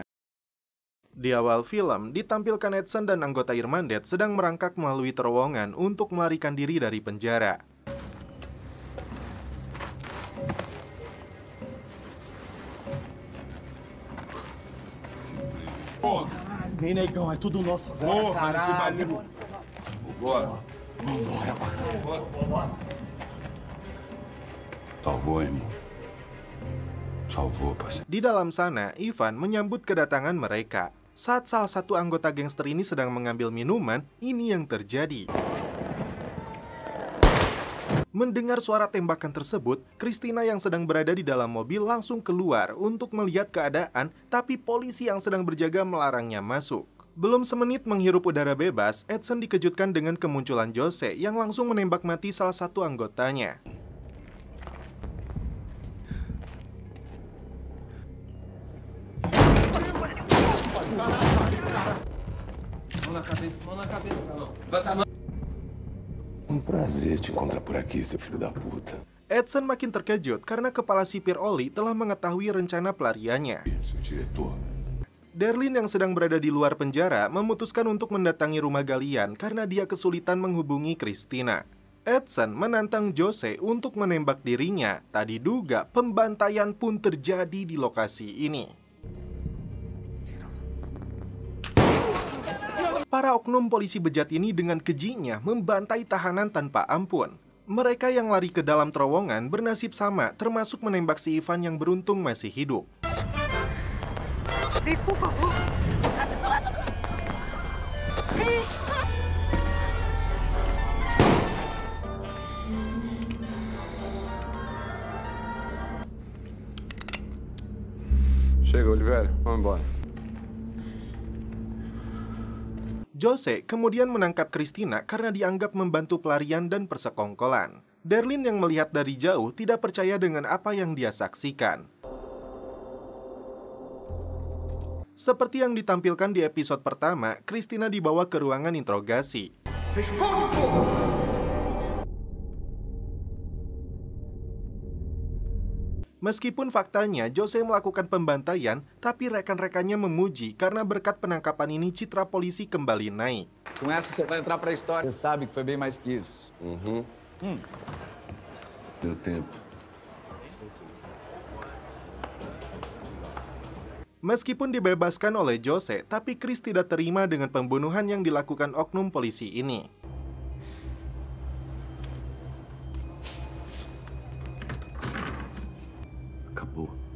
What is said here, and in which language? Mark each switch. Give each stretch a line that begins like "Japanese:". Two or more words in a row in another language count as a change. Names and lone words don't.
Indonesian: Di awal film, ditampilkan Edson dan anggota Irmandet sedang merangkak melalui terowongan untuk melarikan diri dari penjara.
Portuguese: Vem, negão, é tudo nosso. Porra, esse barulho. Bora. Vambora. Salvou, irmão. Salvou, parceiro.
Indonesian: Di dalam sana, Ivan menyambut kedatangan mereka. Saat salah satu anggota gangster ini sedang mengambil minuman, ini yang terjadi. Mendengar suara tembakan tersebut, Christina yang sedang berada di dalam mobil langsung keluar untuk melihat keadaan, tapi polisi yang sedang berjaga melarangnya masuk. Belum semenit menghirup udara bebas, Edson dikejutkan dengan kemunculan Jose yang langsung menembak mati salah satu anggotanya.
Portuguese: Mão na cabeça, não. Levanta a mão. Prazer te encontrar por aqui, seu filho da puta.
Indonesian: Edson makin terkejut karena kepala sipir Oli telah mengetahui rencana pelariannya.
Portuguese: Seu diretor.
Indonesian: Darlene yang sedang berada di luar penjara memutuskan untuk mendatangi rumah Galian karena dia kesulitan menghubungi Christina. Edson menantang Jose untuk menembak dirinya. Tak diduga pembantaian pun terjadi di lokasi ini. Para oknum polisi bejat ini dengan kejinya membantai tahanan tanpa ampun. Mereka yang lari ke dalam terowongan bernasib sama, termasuk menembak si Ivan yang beruntung masih hidup.
Portuguese: Please, por favor. Chega, Oliveira. Vamos embora.
Indonesian: Jose kemudian menangkap Christina karena dianggap membantu pelarian dan persekongkolan. Darlene yang melihat dari jauh tidak percaya dengan apa yang dia saksikan. Seperti yang ditampilkan di episode pertama, Christina dibawa ke ruangan interogasi. Meskipun faktanya Jose melakukan pembantaian, tapi rekan-rekannya memuji karena berkat penangkapan ini citra polisi kembali naik.
Portuguese: Com essa você vai entrar para a história. Você sabe que foi bem mais que isso. Deu tempo.
Indonesian: Meskipun dibebaskan oleh Jose, tapi Chris tidak terima dengan pembunuhan yang dilakukan oknum polisi ini.
Portuguese: Acabou.